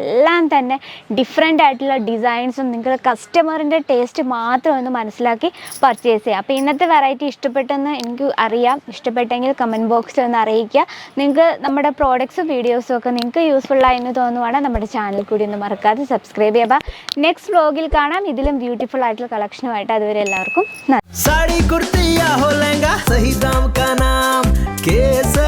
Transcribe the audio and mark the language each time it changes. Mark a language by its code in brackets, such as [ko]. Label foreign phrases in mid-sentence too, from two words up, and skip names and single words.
[ml] എല്ലാം തന്നെ ഡിഫറെൻ്റ് ആയിട്ടുള്ള ഡിസൈൻസും നിങ്ങൾ കസ്റ്റമറിൻ്റെ ടേസ്റ്റ് മാത്രം ഒന്ന് മനസ്സിലാക്കി പർച്ചേസ് ചെയ്യുക. അപ്പോൾ ഇന്നത്തെ വെറൈറ്റി ഇഷ്ടപ്പെട്ടെന്ന് എനിക്ക് അറിയാം. ഇഷ്ടപ്പെട്ടെങ്കിൽ കമൻറ്റ് ബോക്സിൽ ഒന്ന് അറിയിക്കുക. നിങ്ങൾക്ക് നമ്മുടെ പ്രോഡക്ട്സും വീഡിയോസും ഒക്കെ നിങ്ങൾക്ക് യൂസ്ഫുള്ളായി എന്ന് തോന്നുവാണെങ്കിൽ നമ്മുടെ ചാനൽ കൂടി ഒന്ന് മറക്കാതെ സബ്സ്ക്രൈബ് ചെയ്യുക. നെക്സ്റ്റ് വ്ലോഗിൽ കാണാം ഇതിലും ब्यूटीफुल ആയിട്ടുള്ള കളക്ഷനുമായിട്ട്. അതുവരെ എല്ലാവർക്കും [hi] साड़ी कुर्ती या हो लहंगा, सही दाम का नाम के